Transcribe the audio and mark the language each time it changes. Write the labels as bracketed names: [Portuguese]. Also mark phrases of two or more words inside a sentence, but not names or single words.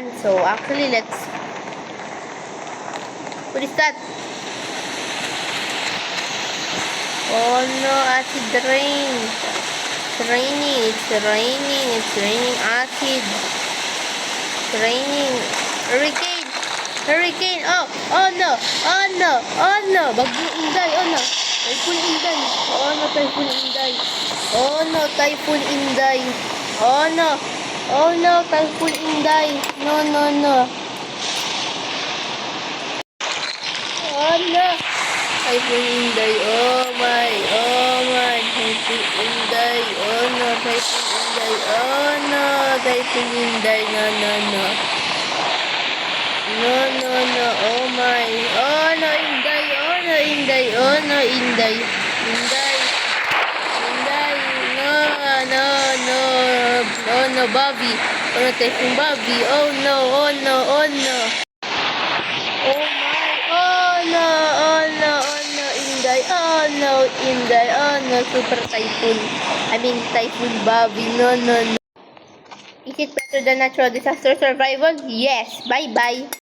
[English] So, actually, let's... What is that? Oh, no, acid rain. It's raining, it's raining, it's raining acid. It's raining. Hurricane! Hurricane! Oh! Oh no! Oh no! Oh no! Bagyong Inday! Oh no! Typhoon Inday! Oh no! Typhoon Inday! Oh no! Typhoon Inday! Oh no! Oh no! Typhoon Inday! No, no, no! Oh no! Typhoon Inday! Oh my! Oh my! Typhoon Inday! Oh no! Typhoon Inday! Oh no! Typhoon Inday! No, no, no! No, no, no. Oh my. Oh no, Inday. Oh no, Inday. Oh no, Inday. Inday. Inday. No, no, no. Oh no, Bobby. Oh no, Typhoon Bobby. Oh no, oh no, oh no. Oh my. Oh no, oh no, oh no, Inday. Oh no, Inday. Oh no, Super Typhoon. I mean, Typhoon Bobby. No, no, no. Is it better than natural disaster survival? Yes. Bye-bye.